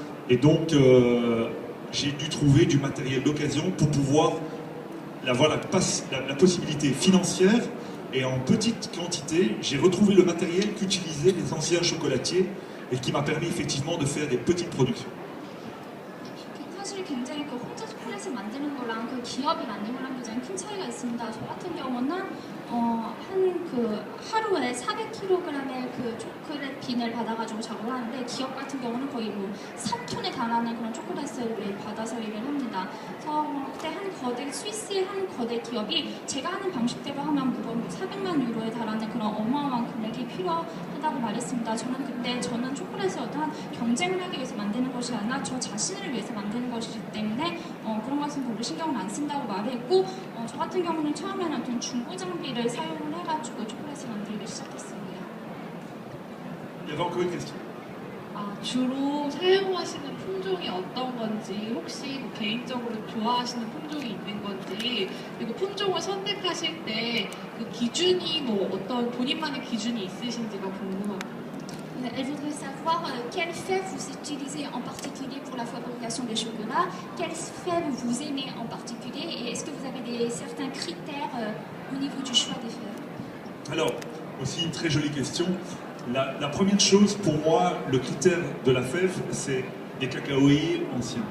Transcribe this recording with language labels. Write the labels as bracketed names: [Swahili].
[French] Et donc j'ai dû trouver du matériel d'occasion pour pouvoir avoir la possibilité financière, et en petite quantité, j'ai retrouvé le matériel qu'utilisaient les anciens chocolatiers et qui m'a permis effectivement de faire des petites productions. [Korean] 사실 굉장히 그 혼자 초콜릿을 만드는 거랑 그 기업이 만드는 거랑 굉장히 큰 차이가 있습니다. 저 같은 경우는 하루에 400kg의 그 초콜릿 빈을 받아가지고 작업을 하는데 기업 같은 경우는 거의 뭐 3톤에 달하는 그런 초콜릿을 매일 받아서 일을 합니다. 그래서 그때 스위스의 한 거대 기업이 제가 하는 방식대로 하면 무려 400만 유로에 달하는 그런 어마어마한 금액이 필요하다고 말했습니다. 저는 초콜릿을 어떠한 경쟁을 하기 위해서 만드는 것이 아니라 저 자신을 위해서 만드는 것이기 때문에 그런 것은 별로 신경을 안 쓴다고 말을 했고 저 같은 경우는 처음에는 어떤 중고 장비를 사용을 해가지고 초콜릿을 만들기 시작했습니다. [French] Il y avait encore une question. [Korean] 주로 사용하시는 품종이 어떤 건지, 혹시 뭐 개인적으로 좋아하시는 품종이 있는 건지, 그리고 품종을 선택하실 때 그 기준이 뭐 어떤 본인만의 기준이 있으신지가 궁금합니다. [French] Elle voudrait savoir quelle fève vous utilisez en particulier pour la fabrication des chocolats, quelle fève vous aimez en particulier et est-ce que vous avez certains critères au niveau du choix des fèves? Alors, aussi une très jolie question. La première chose, pour moi, le critère de la fève, c'est des cacaoyers anciens.